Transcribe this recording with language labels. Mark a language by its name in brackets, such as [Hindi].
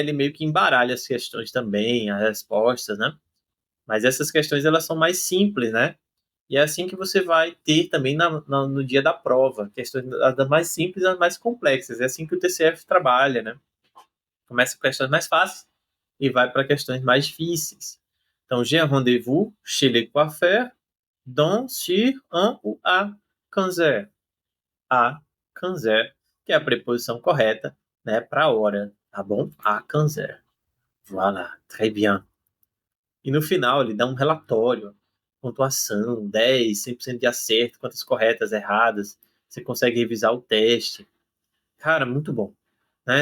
[Portuguese] Ele meio que embaralha as questões também, as respostas, né? Mas essas questões, elas são mais simples, né? E é assim que você vai ter também no dia da prova, questões das mais simples às mais complexas. É assim que o TCF trabalha, né? Começa com questões mais fáceis e vai para questões mais difíceis. [French] Então, j'ai un rendez-vous chez le coiffeur dans sur un ou à 15 heures. À 15 heures, [Portuguese] que é a preposição correta, né, para a hora, tá bom? À 15 heures. [French] Voilà, très bien. [Portuguese] E no final ele dá um relatório, pontuação, 10, 100% de acerto, quantas corretas, erradas. Você consegue revisar o teste. Cara, muito bom. Né?